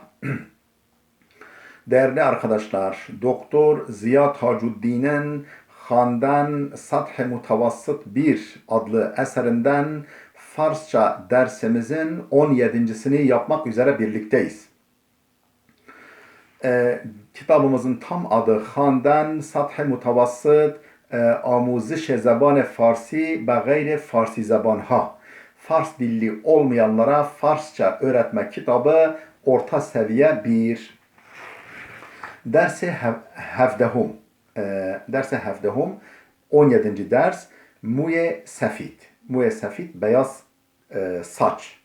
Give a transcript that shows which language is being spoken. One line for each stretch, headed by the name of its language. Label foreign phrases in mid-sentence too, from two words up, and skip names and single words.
Turkish: Değerli arkadaşlar, Doktor Ziya Tacuddin'in Handan Sath-ı Mutavasıt 1 adlı eserinden Farsça dersimizin 17.sini yapmak üzere birlikteyiz. Kitabımızın tam adı Handan Sath-ı Mutavasıt
Persian: آموزش زبان فارسی به غیر فارسی زبانها.
Turkish: Fars dilli olmayanlara Farsça öğretme kitabı orta seviye 1.
Persian: درس هفدهم. درس هفدهم 17. ders. موی سفید. موی سفید
Turkish: beyaz saç.